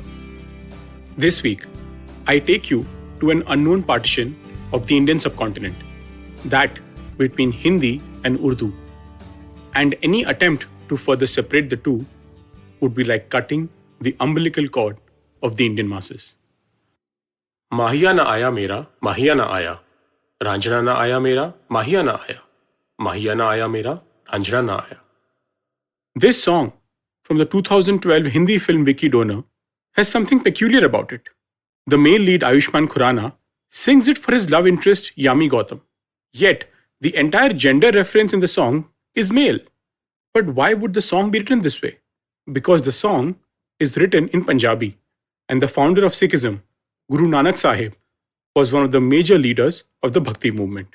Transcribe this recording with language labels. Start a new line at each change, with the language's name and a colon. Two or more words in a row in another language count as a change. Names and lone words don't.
English: This week, I take you to an unknown partition of the Indian subcontinent, that between Hindi and Urdu. And any attempt to further separate the two would be like cutting the umbilical cord of the Indian masses.
Punjabi: ਮਾਹੀਆ ਨਾ ਆਇਆ ਮੇਰਾ, ਮਾਹੀਆ ਨਾ ਆਇਆ, ਰਾਂਝਨਾ ਨਾ ਆਇਆ ਮੇਰਾ, ਮਾਹੀਆ ਨਾ ਆਇਆ, ਮਾਹੀਆ ਨਾ ਆਇਆ ਮੇਰਾ, ਰਾਂਝਨਾ ਨਾ ਆਇਆ.
English: This song from the 2012 Hindi film Vicky Donor has something peculiar about it. The male lead Ayushmann Khurrana sings it for his love interest Yami Gautam. Yet, the entire gender reference in the song is male. But why would the song be written this way? Because the song is written in Punjabi, and the founder of Sikhism, Guru Nanak Sahib, was one of the major leaders of the Bhakti movement.